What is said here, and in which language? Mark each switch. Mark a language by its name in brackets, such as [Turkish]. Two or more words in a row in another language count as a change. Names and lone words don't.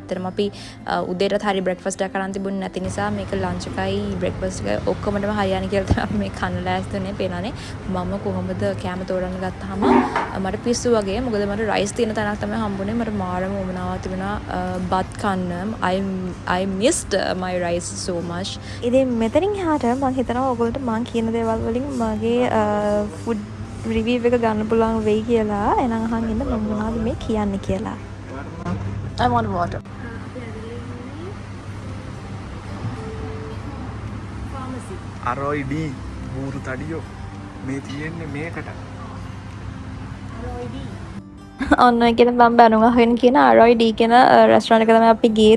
[Sinhala] ඇත්තටම අපි උදේට හරි බ්‍රෙක්ෆාස්ට් එක කරන් තිබුණේ නැති නිසා මේක ලන්ච් එකයි බ්‍රෙක්ෆාස්ට් එක ඔක්කොමඩම හරියන්නේ කියලා තමයි අපි මේ කන්න ලෑස්තිනේ පේනනේ. මම කොහොමද කෑම තෝරන්න ගත්තාම මට පිස්සු වගේ. මොකද මට රයිස් තියෙන තැනක් තමයි හම්බුනේ. මට මාරම උමනාවක් තිබුණා බත් කන්න. [English] I missed my rice so much. [Sinhala] ඉතින් මෙතනින් එහාට මම හිතනවා ඔයගොල්ලන්ට මම කියන දේවල් වලින් මගේ [English] food review [Sinhala] එක ගන්න පුළුවන් වෙයි කියලා. එහෙනම් අහන් ඉන්න මම මොනවද මේ කියන්නේ කියලා. [English] I want water. [Thai] อร่อยดี [Sinhala] බූරු තඩියෝ මේ තියෙන්නේ මේකට. ඔන්න කියන මම බැනුම් අහගෙන කියන ROD කියන රෙස්ටොරන්ට් එක තමයි අපි ගියේ.